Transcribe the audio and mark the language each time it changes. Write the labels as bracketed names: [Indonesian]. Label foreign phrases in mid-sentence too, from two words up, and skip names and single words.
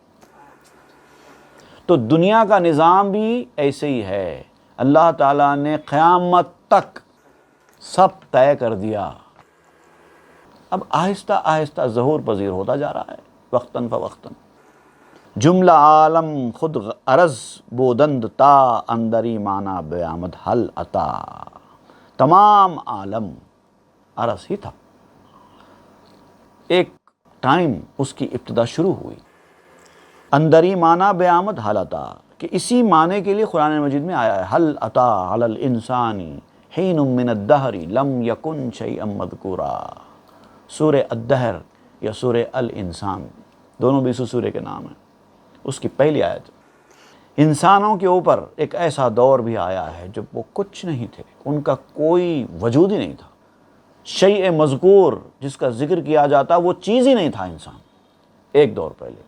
[Urdu] تو دنیا کا نظام بھی ایسے ہی ہے، اللہ تعالیٰ نے قیامت تک سب طے کر دیا، اب آہستہ آہستہ ظہور پذیر ہوتا جا رہا ہے، وقتاً فوقتاً۔ [Persian] جملہ عالم خود عرض بودند تا، اندری معنی بیامد حل عطا۔ [Urdu] تمام عالم عرض ہی تھا، ایک ٹائم اس کی ابتدا شروع ہوئی، [Persian] اندری معنی بیامد حل عطا، [Urdu] کہ اسی معنی کے لیے قرآن مجید میں آیا ہے [Arabic] حل عطا علی الانسانی حین من الدہر لم یکن شیئا مذکورا۔ [Urdu] سورہ الدہر یا سورہ الانسان، دونوں بھی اسی سورہ کے نام ہیں، اس کی پہلی آیت۔ انسانوں کے اوپر ایک ایسا دور بھی آیا ہے جب وہ کچھ نہیں تھے، ان کا کوئی وجود ہی نہیں تھا، [Arabic] شیء مذکور [Urdu] جس کا ذکر کیا جاتا وہ چیز ہی نہیں تھا انسان، ایک دور پہلے۔